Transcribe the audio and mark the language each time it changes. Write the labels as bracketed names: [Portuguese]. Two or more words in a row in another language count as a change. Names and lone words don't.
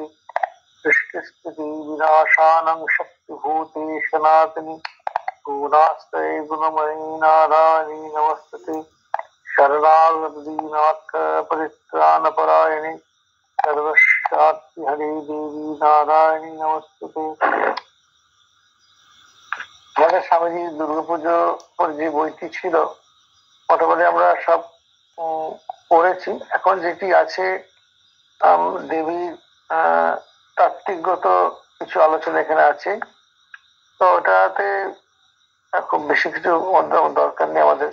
[Sanskrit] सृष्टिस्थिति विनाशानं शक्तिभूते सनातनी गुणास्ते गुणमयी नारायणी नमस्तुते। शरणागतदीनाथ परित्राणपरायणे सर्वशान्ति हरे देवी नारायणी नमस्तुते। [Bangla] আমাদের স্বামীজি দুর্গাপুজোর যে বইটি ছিল মোটামুটি আমরা সব পড়েছি। এখন যেটি আছে দেবীর তাত্ত্বিকগত কিছু আলোচনা এখানে আছে, তো ওটাতে খুব বেশি কিছু দরকার নেই আমাদের।